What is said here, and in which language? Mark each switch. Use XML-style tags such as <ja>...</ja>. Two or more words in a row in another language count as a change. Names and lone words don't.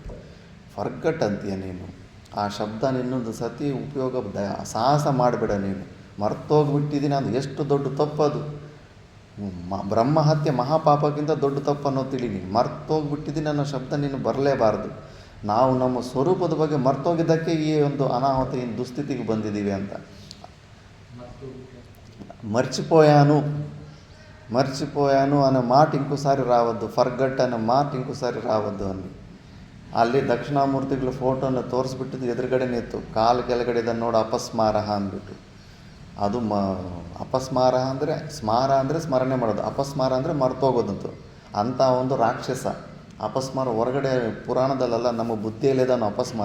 <kn>ಫರ್ಗಟ್ ಅಂತೀಯ ನೀನು, ಆ ಶಬ್ದ ಇನ್ನೊಂದು ಸತಿ ಉಪಯೋಗ ಸಾಹಸ ಮಾಡಬೇಡ ನೀನು. ಮರ್ತೋಗ್ಬಿಟ್ಟಿದ್ದೀನಿ, ಅದು ಎಷ್ಟು ದೊಡ್ಡ ತಪ್ಪದು. ಬ್ರಹ್ಮಹತ್ಯೆ ಮಹಾಪಾಪಕ್ಕಿಂತ ದೊಡ್ಡ ತಪ್ಪು ಅನ್ನೋ ತಿಳಿ. ನೀನು ಮರ್ತೋಗ್ಬಿಟ್ಟಿದ್ದೀನಿ ಅನ್ನೋ ಶಬ್ದ ನೀನು ಬರಲೇಬಾರ್ದು. ನಾವು ನಮ್ಮ ಸ್ವರೂಪದ ಬಗ್ಗೆ ಮರ್ತೋಗಿದ್ದಕ್ಕೆ ಈ ಒಂದು ಅನಾಹುತ ಈ ದುಸ್ಥಿತಿಗೆ ಬಂದಿದ್ದೀವಿ ಅಂತ.</kn> <te>మర్చిపోయాను అనే మాట ఇంకోసారి రావద్దు. ఫర్గట్ అనే మాట ఇంకోసారి రావద్దు అని.</te> <kn>ಅಲ್ಲಿ ದಕ್ಷಿಣಾಮೂರ್ತಿಗಳ ಫೋಟೋನ ತೋರಿಸ್ಬಿಟ್ಟಿದ್ದು ಎದುರುಗಡೆನೇ ಇತ್ತು. ಕಾಲು ಕೆಳಗಡೆ ಇದನ್ನು ನೋಡಿ ಅಪಸ್ಮಾರಹ ಅಂದ್ಬಿಟ್ಟು. ಅದು ಅಪಸ್ಮಾರಹ ಅಂದರೆ ಸ್ಮಾರ ಅಂದರೆ ಸ್ಮರಣೆ ಮಾಡೋದು, ಅಪಸ್ಮಾರ ಅಂದರೆ ಮರ್ತೋಗೋದಂತು. ಅಂಥ ಒಂದು ರಾಕ್ಷಸ ಅಪಸ್ಮಾರ ಹೊರಗಡೆ ಪುರಾಣದಲ್ಲೆಲ್ಲ ನಮ್ಮ ಬುದ್ಧಿಯಲ್ಲಿದ್ದಾನು ಅಪಸ್ಮಾರ.</kn>